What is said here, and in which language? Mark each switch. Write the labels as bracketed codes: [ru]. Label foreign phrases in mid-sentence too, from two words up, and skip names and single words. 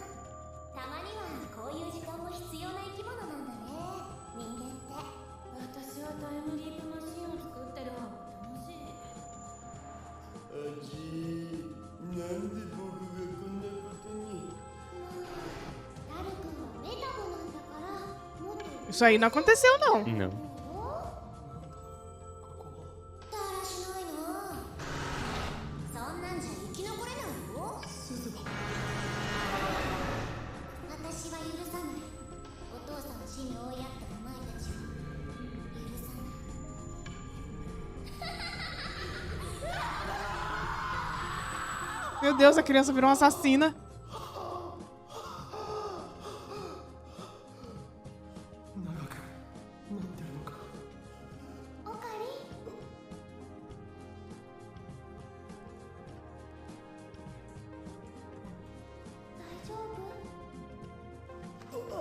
[ja] たまにはこういう時間も必要な生き物なんだね、人間って。私はタイムリープマシンを作ってる方が楽しい。あじなんで僕がこんなことに。ダル君はメタボなんだからもっと [pt] Isso aí não aconteceu, não. Não. [ja] だらしないな。そんなんじゃ生き残れないよ。私は許さない。お父さんを死に追いやったお前たちを許さない。 [pt] Meu Deus, a criança virou uma assassina. [ja] 長くなってるのか。オカリン、大丈夫？